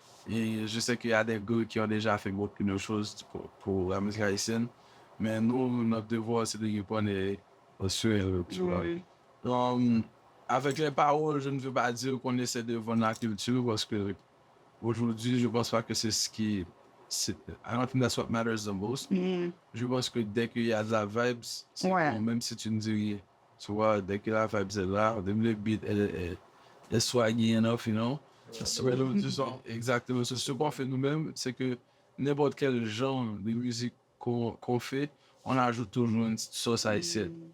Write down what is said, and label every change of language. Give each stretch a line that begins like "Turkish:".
French: Et je sais qu'il y a des gars qui ont déjà fait beaucoup de choses pour la musique haïtienne, mais nous, notre devoir, c'est de répondre sur elle, tu vois. Avec les paroles, je ne veux pas dire qu'on essaie de vendre la culture, parce que aujourd'hui, je pense pas que c'est ce qui...
English: I don't think that's what matters the most.
French: Je pense que dès qu'il y a de la vibes, c'est Ouais. bon, même si tu ne dis rien. Tu vois, dès que la vibe est là, le beat est
English: swaggy enough, you know.
French: Exactement. Ce qu'on fait nous-mêmes, c'est que n'importe quel genre de musique qu'on fait, on ajoute toujours une petite sauce haïtienne.